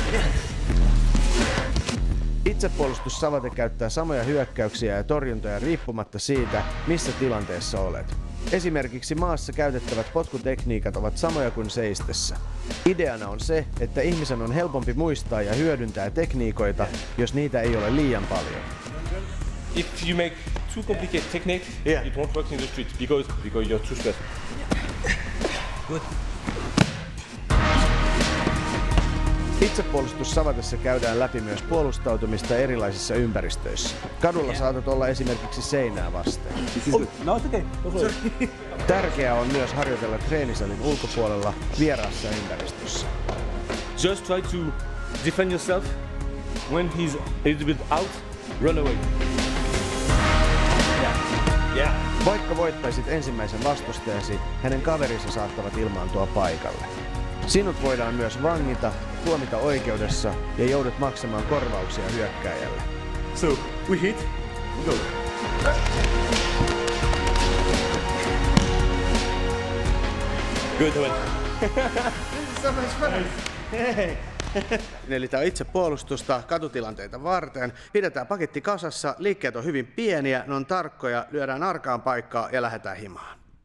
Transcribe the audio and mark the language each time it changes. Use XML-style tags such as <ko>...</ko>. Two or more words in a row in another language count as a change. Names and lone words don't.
<fi>Itsepuolustussavate käyttää samoja hyökkäyksiä ja torjuntoja riippumatta siitä, missä tilanteessa olet. Esimerkiksi maassa käytettävät potkutekniikat ovat samoja kuin seistessä. Ideana on se, että ihmisen on helpompi muistaa ja hyödyntää tekniikoita, jos niitä ei ole liian paljon.</fi> <en>If you make too complicated technique, it won't work in the street because you're too stressed. Good.</en> <fi>Itsepuolustussavatessa käydään läpi myös puolustautumista erilaisissa ympäristöissä. Kadulla saatat olla esimerkiksi seinää vasten.</fi> <en>No, it's okay.</en> <fi>Tärkeää on myös harjoitella treenisalin ulkopuolella vieraassa ympäristössä.</fi> <en>Just try to defend yourself. When he's a little bit out, run away. Yeah.</en> <fi>Vaikka voittaisit ensimmäisen vastustajasi, hänen kaverinsa saattavat ilmaantua paikalle. Sinut voidaan myös vangita, tuomita oikeudessa ja joudut maksamaan korvauksia hyökkääjälle.</fi> <en>So, we hit, we go. Good one. This is so much fun. Hey.</en> <fi>Eli tämä on itsepuolustusta katutilanteita varten. Pidetään paketti kasassa, liikkeet on hyvin pieniä, ne on tarkkoja, lyödään arkaan paikkaan ja lähdetään himaan.</fi>